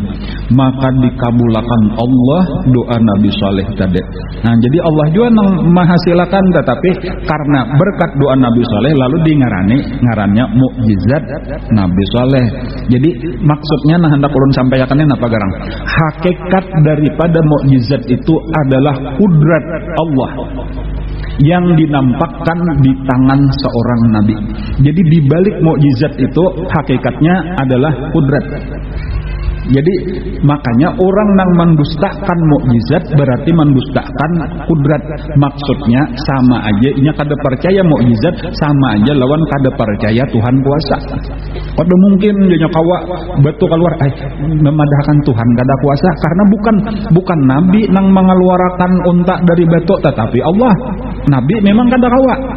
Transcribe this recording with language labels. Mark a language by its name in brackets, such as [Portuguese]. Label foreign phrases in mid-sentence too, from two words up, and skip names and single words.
[Indonesian] Maka dikabulakan Allah doa Nabi Saleh tadi. [Banjar] Nah, jadi Allah juga nang menghasilkan, tetapi karena berkat doa Nabi Saleh lalu ngarannya mukjizat Nabi Saleh. Jadi maksudnya nah hendak ulun sampaikannya apa garang? [Indonesian] Hakikat daripada mukjizat itu adalah kudrat Allah yang dinampakkan di tangan seorang nabi. Jadi di balik mukjizat itu hakikatnya adalah kudrat. Jadi makanya orang yang mendustakan mukjizat berarti mendustakan kudrat. [Banjar] Maksudnya sama aja inya kada percaya mukjizat, sama aja lawan kada percaya Tuhan kuasa. Kada mungkin nya kawa batu keluar memadahkan Tuhan kada kuasa, karena bukan nabi nang mengeluarkan unta dari batu, tetapi Allah. Nabi memang kada kawa.